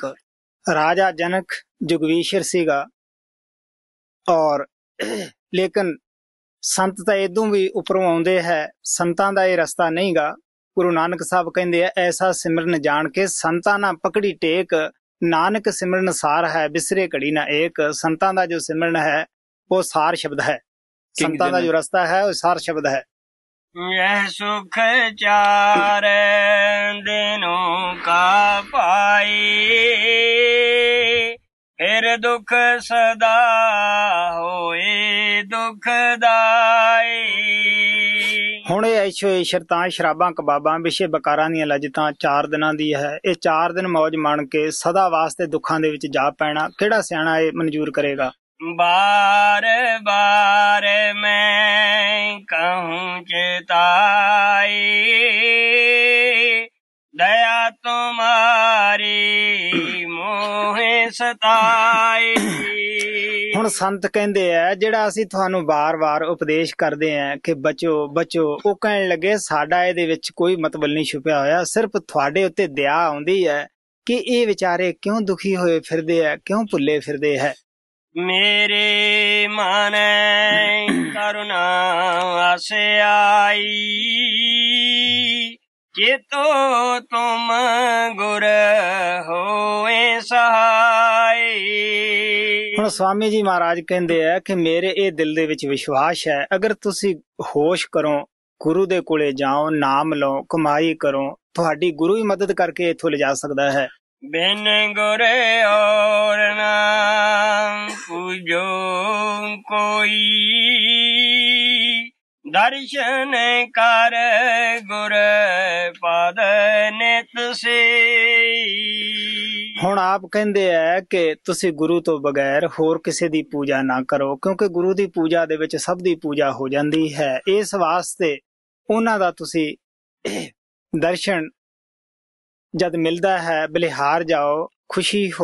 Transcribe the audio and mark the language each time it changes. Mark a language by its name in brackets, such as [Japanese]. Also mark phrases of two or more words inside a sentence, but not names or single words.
[Punjabi] ਰਾਜਾ ਜਨਕ ਜੁਗਵੀਸ਼ਰ ਸੀਗਾ, ਔਰ ਲੇਕਿਨ ਸੰਤ ਤਾਂ ਇਦੋਂ ਵੀ ਉੱਪਰੋਂ ਆਉਂਦੇ ਹੈ, ਸੰਤਾਂ ਦਾ ਇਹ ਰਸਤਾ ਨਹੀਂਗਾ। ਗੁਰੂ ਨਾਨਕ ਸਾਹਿਬ ਕਹਿੰਦੇ ਆ, ਐਸਾ ਸਿਮਰਨ ਜਾਣ ਕੇ ਸੰਤਾਂ ਨਾ ਪਕੜੀ ਟੇਕ, ਨਾਨਕ ਸਿਮਰਨ ਸਾਰ ਹੈ ਬਿਸਰੇ ਘੜੀ ਨਾ ਏਕ। ਸੰਤਾਂ ਦਾ ਜੋ ਸਿਮਰਨ ਹੈ ਉਹ ਸਾਰ ਸ਼ਬਦ ਹੈ, ਸੰਤਾਂ ਦਾ ਜੋ ਰਸਤਾ ਹੈ ਉਹ ਸਾਰ ਸ਼ਬਦ ਹੈ। [Hindi] यह सुख चार दिनों का पाई, फिर दुख सदा होए दुखदाई। [Punjabi] ਹੁਣ ਇਹ ਐਸ਼ੋ ਇਸ਼ਰਤਾਂ, ਸ਼ਰਾਬਾਂ, ਕਬਾਬਾਂ, ਵਿਸ਼ੇ ਬਕਾਰਾਂ ਦੀਆਂ ਲੱਜਤਾਂ 4 ਦਿਨਾਂ ਦੀ ਹੈ। ਇਹ 4 ਦਿਨ ਮੌਜ ਮਾਣ ਕੇ ਸਦਾ ਵਾਸਤੇ ਦੁੱਖਾਂ ਦੇ ਵਿੱਚ ਜਾ ਪੈਣਾ ਕਿਹੜਾ ਸਿਆਣਾ ਇਹ ਮਨਜ਼ੂਰ ਕਰੇਗਾ? [Hindi] बार बार मैं कहूँ चिताई, दया तुम्हारी मोहे सताई। [Punjabi] ਹੁਣ ਸੰਤ ਕਹਿੰਦੇ ਆ, ਜਿਹੜਾ ਅਸੀਂ ਤੁਹਾਨੂੰ ਵਾਰ-ਵਾਰ ਉਪਦੇਸ਼ ਕਰਦੇ ਆ ਕਿ ਬਚੋ ਬਚੋ, ਉਹ ਕਹਿਣ ਲੱਗੇ, ਸਾਡਾ ਇਹਦੇ ਵਿੱਚ ਕੋਈ ਮਤਲਬ ਨਹੀਂ ਛੁਪਿਆ ਹੋਇਆ, ਸਿਰਫ ਤੁਹਾਡੇ ਉੱਤੇ ਦਇਆ ਆਉਂਦੀ ਹੈ ਕਿ ਇਹ ਵਿਚਾਰੇ ਕਿਉਂ ਦੁਖੀ ਹੋਏ ਫਿਰਦੇ ਆ, ਕਿਉਂ ਭੁੱਲੇ ਫਿਰਦੇ ਹੈ। [Hindi] मेरे मन करुणा आसे आई, चेतो तुम गुर होए सहाय। [Punjabi] ਹੁਣ ਸਵਾਮੀ ਜੀ ਮਹਾਰਾਜ ਕਹਿੰਦੇ ਆ ਕਿ ਮੇਰੇ ਇਹ ਦਿਲ ਦੇ ਵਿੱਚ ਵਿਸ਼ਵਾਸ ਹੈ, ਅਗਰ ਤੁਸੀਂ ਹੋਸ਼ ਕਰੋ, ਗੁਰੂ ਦੇ ਕੋਲੇ ਜਾਓ, ਨਾਮ ਲਓ, ਕਮਾਈ ਕਰੋ, ਤੁਹਾਡੀ ਗੁਰੂ ਹੀ ਮਦਦ ਕਰਕੇ ਇੱਥੋਂ ਲਿਜਾ ਸਕਦਾ ਹੈ। [Hindi] बिन गुर और नाम पूजो कोई, दर्शन कर गुर पद नित से। [Punjabi] ਹੁਣ ਆਪ ਕਹਿੰਦੇ ਆ ਕਿ ਤੁਸੀਂ ਗੁਰੂ ਤੋਂ ਬਗੈਰ ਹੋਰ ਕਿਸੇ ਦੀ ਪੂਜਾ ਨਾ ਕਰੋ, ਕਿਉਂਕਿ ਗੁਰੂ ਦੀ ਪੂਜਾ ਦੇ ਵਿੱਚ ਸਭ ਦੀ ਪੂਜਾ ਹੋ ਜਾਂਦੀ ਹੈ। ਇਸ ਵਾਸਤੇ ਉਹਨਾਂ ਦਾ ਤੁਸੀਂ ਦਰਸ਼ਨ ਜਦ ਮਿਲਦਾ ਹੈ ਬਲਿਹਾਰ ਜਾਓ, ਖੁਸ਼ੀ ਹੋ।